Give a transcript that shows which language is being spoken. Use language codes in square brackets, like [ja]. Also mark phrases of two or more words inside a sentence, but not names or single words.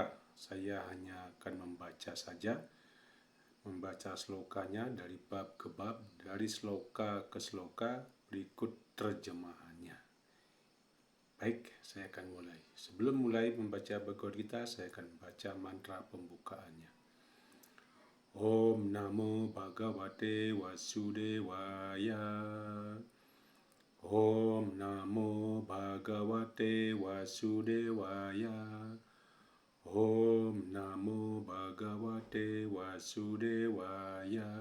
[id] Saya hanya akan membaca saja, membaca slokanya dari bab ke bab, dari sloka ke sloka, berikut terjemahannya. Baik, saya akan mulai. Sebelum mulai membaca Bhagavad Gita, saya akan membaca mantra pembukaannya. [sa] ॐ नमो भगवते वासुदेवाय. ॐ नमो भगवते वासुदेवाय. ॐ नमो भगवते वासुदेवाय.